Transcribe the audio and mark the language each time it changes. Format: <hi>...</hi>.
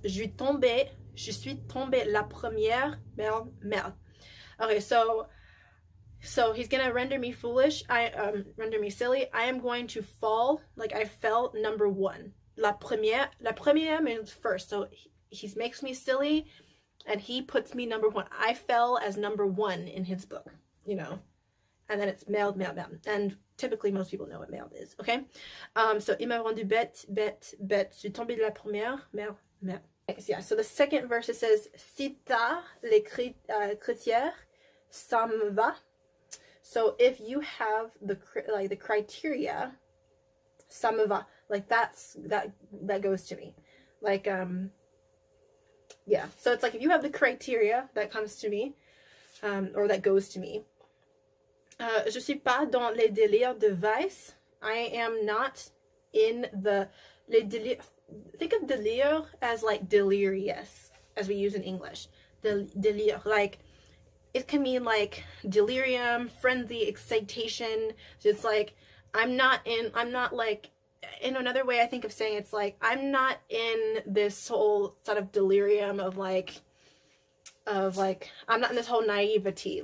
<fr>Je suis tombée la première, merde, merde.</fr> <en>Okay, so he's going to render me foolish. Render me silly. I am going to fall, like I fell number one. La première means first. So he makes me silly and he puts me number one. I fell as number one in his book, And then it's</en> <fr>merde, merde, merde.</fr> <en>And typically most people know what merde is, okay? So,</en> <fr>il m'a rendu bête, bête, bête. Je suis tombée de la première, merde, merde.</fr> <en>Okay, so yeah, so the second verse, it says,</en> <fr>si t'as les critères, ça me va.</fr> <en>So if you have the criteria,</en> <fr>ça me va.</fr> <en>Like that goes to me. Like, yeah. So it's like, if you have the criteria, that comes to me, or that goes to me.</en> <fr>Je suis pas dans les délires de vice.</fr> <en>I am not in les délires. Think of délire as like delirious, as we use in English. Délire, like, it can mean like delirium, frenzy, excitation. So it's like, I'm not like, in another way I think of saying, it's like, I'm not in this whole sort of delirium of like, I'm not in this whole naivety.</en>